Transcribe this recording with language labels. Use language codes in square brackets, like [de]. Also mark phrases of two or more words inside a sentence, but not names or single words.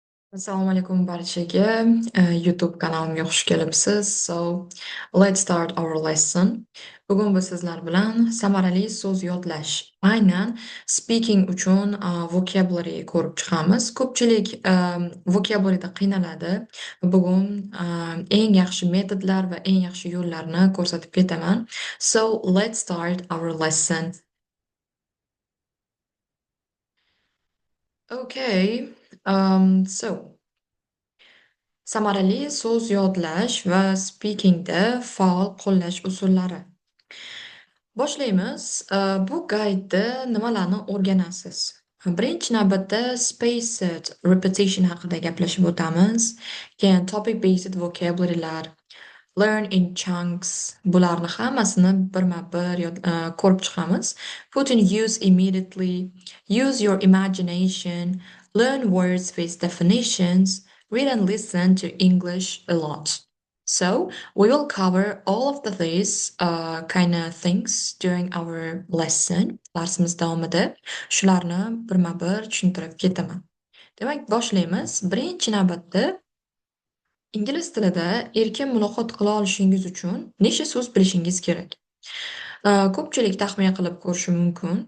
[uz] Assalomu alaykum barchaga. YouTube kanalimga xush kelibsiz. [en] Let's start our lesson. [uz] Bugun biz sizlar bilan samarali so'z yodlash, aynan speaking uchun vocabulary ko'rib chiqamiz. Ko'pchilik vocabularyda qiynaladi. Bugun eng yaxshi metodlar va eng yaxshi yo'llarni ko'rsatib ketaman. [en] So, let's start our lesson. Okay. [uz] Samarali so'z yodlash va speakingda faol qo'llash usullari. Boshlaymiz. Bu gaydda nimalarni o'rganasiz? Birinchi navbatda [en] spaced repetition [uz] haqida gaplashib o'tamiz. [en] Keyin topic based vocabulary'lar, learn in chunks, [uz] bularni hammasini birma-bir ko'rib chiqamiz. [en] Put in use immediately, use your imagination, learn words with definitions, read and listen to English a lot. So we will cover all of these kind of things during our lesson. [uz] Darsimiz davomida shularni birma-bir tushuntirib ketaman. Demak, boshlaymiz. Birinchi navbatda ingliz tilida erkin muloqot qila olishingiz uchun nechta so'z bilishingiz kerak? Ko'pchilik taxmin qilib ko'rishi mumkin.